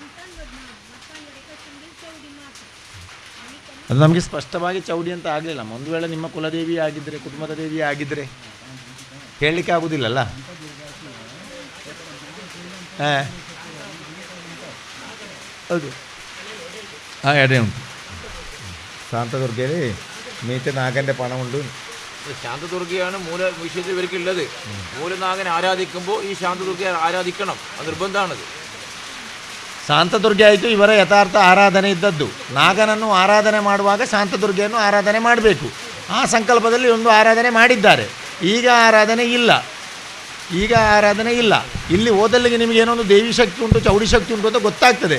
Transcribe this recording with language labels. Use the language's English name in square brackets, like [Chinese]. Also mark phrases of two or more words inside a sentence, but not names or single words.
[Kannada] ಅದು ನಮಗೆ ಸ್ಪಷ್ಟವಾಗಿ ಚೌಡಿ ಅಂತ ಆಗಲಿಲ್ಲ. ಒಂದು ವೇಳೆ ನಿಮ್ಮ ಕುಲದೇವಿ ಆಗಿದ್ದರೆ, ಕುಟುಂಬದ ದೇವಿ ಆಗಿದ್ದರೆ ಹೇಳಲಿಕ್ಕೆ ಆಗೋದಿಲ್ಲಲ್ಲ. ಹಾಂ, ಹೌದು. ಹಾಂ, ಎಡೆ ಉಂಟು. [Malayalam] ശാന്തദുർഗയിൽ മീറ്റ് നാഗൻ്റെ പണമുണ്ട്. ശാന്തദുർഗയാണ് മൂല വിഷയത്തിൽ ഇവർക്കുള്ളത്. മൂലനാഗനെ ആരാധിക്കുമ്പോൾ ഈ ശാന്തദുർഗയെ ആരാധിക്കണം, അത് നിർബന്ധമാണത്. [Kannada] ಶಾಂತದುರ್ಗೆ ಆಯಿತು ಇವರ ಯಥಾರ್ಥ ಆರಾಧನೆ ಇದ್ದದ್ದು. ನಾಗನನ್ನು ಆರಾಧನೆ ಮಾಡುವಾಗ ಶಾಂತದುರ್ಗೆಯನ್ನು ಆರಾಧನೆ ಮಾಡಬೇಕು. ಆ ಸಂಕಲ್ಪದಲ್ಲಿ ಒಂದು ಆರಾಧನೆ ಮಾಡಿದ್ದಾರೆ. ಈಗ ಆರಾಧನೆ ಇಲ್ಲ. ಇಲ್ಲಿ ಓದಲ್ಲಿಗೆ ನಿಮಗೆ ಏನೋ ಒಂದು ದೇವಿ ಶಕ್ತಿ ಉಂಟು, ಚೌಡಿ ಶಕ್ತಿ ಉಂಟು ಅಂತ ಗೊತ್ತಾಗ್ತದೆ.